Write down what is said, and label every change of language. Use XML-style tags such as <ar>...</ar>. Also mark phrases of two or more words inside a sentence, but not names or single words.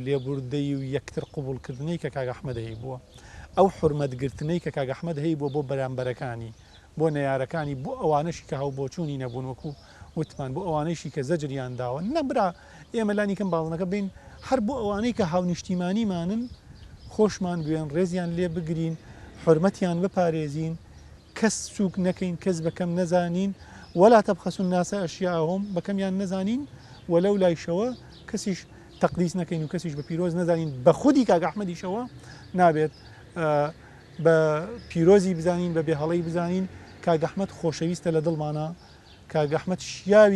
<ckb>لێبوردەی و یەکتر قوبوڵکردنەی کە کاک ئەحمەد هەیە بووە ئەو حورمەتگرتنەی کە کاک ئەحمەد هەیە بۆ بەرامبەرەکانی بۆ نەیارەکانی بۆ ئەوانەشی کە هەوبۆچوونی نەبوون وەکو وتمان بۆ ئەوانەیشی کە زەجریان داوە نەبرا ئێمە لانی کەم باڵنەکە بین هەر بۆ ئەوانەی کە هاونیشتیمانیمانن خۆشمان بوێن ڕێزیان لێ بگرین حرمەتیان بپارێزین کەس سووک نەکەین کەس بەکەم نەزانین</ckb> <ar>ولا تەبخەسوا الناس ئەشیاءهم</ar> <ckb>بەکەمیان نەزانین وەلەو لایشەوە کەسیش تەقدیس نەکەین و کەسیش بە پیرۆز نەزانین بە خودی کاک ئەحمەدیشەوە نابێت بە پیرۆزی بزانین بە بێهەڵەی بزانین کاک ئەحمەد خۆشەویستە لە دڵمانە کاک ئەحمەد شیاوی</ckb>